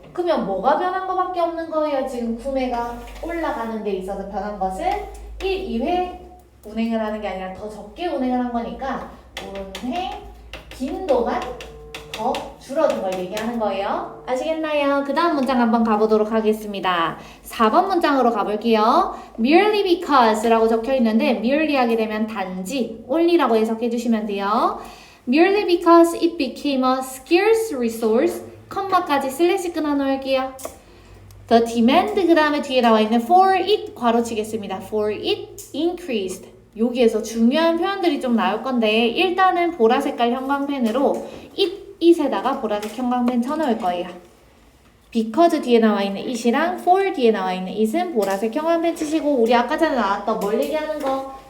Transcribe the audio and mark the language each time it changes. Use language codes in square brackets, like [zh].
[ko] 그러면 뭐가 변한 거밖에 없는 거예요? 지금 구매가 올라가는 데 있어서 변한 것은 1, 2회 운행을 하는 게 아니라 더 적게 운행을 한 거니까 운행 빈도만 더 줄어든 걸 얘기하는 거예요. 아시겠나요? 그 다음 문장 한번 가보도록 하겠습니다. 4번 문장으로 가볼게요. merely because 라고 적혀 있는데 merely 하게 되면 단지, only라고 해석해 주시면 돼요. [en] merely because it became a scarce resource 컴마까지 슬래시 끊어 놓을게요. [ko] The demand 그 다음에 뒤에 나와 있는 for it 괄호치겠습니다. [en] for it increased. [ko] 여기에서 중요한 표현들이 좀 나올 건데 일단은 보라색깔 형광펜으로 it에다가 보라색 형광펜 쳐놓을 거예요. because 뒤에 나와 있는 it이랑 for 뒤에 나와 있는 it은 보라색 형광펜 치시고 우리 아까 전에 나왔던 뭘 얘기하는 거?